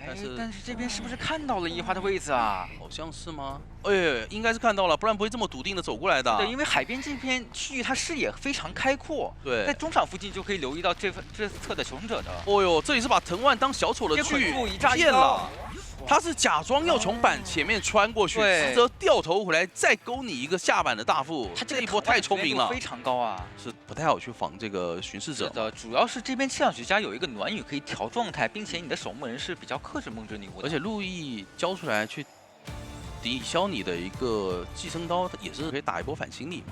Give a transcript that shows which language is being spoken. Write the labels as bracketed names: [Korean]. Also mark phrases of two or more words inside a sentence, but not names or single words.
[Chinese] 但是這邊是不是看到了一花的位置啊？好像是嗎？哎，應該是看到了，不然不會這麼篤定的走過來的。对，因為海邊這片區域它視野非常開闊，對，在中場附近就可以留意到這側的求生者的。哦呦，這裡是把藤蔓當小丑的劇騙了。他是假裝要從板前面穿過去，實則掉頭回來再勾你一個下板的大副。他這一波太聰明了，非常高啊，是不太好去防這個巡視者的。主要是這邊气象學家有一個暖雨可以調狀態，並且你的守墓人是比較克制夢之女巫的，而且路易交出來去抵消你的一個寄生刀，也是可以打一波反心理嘛。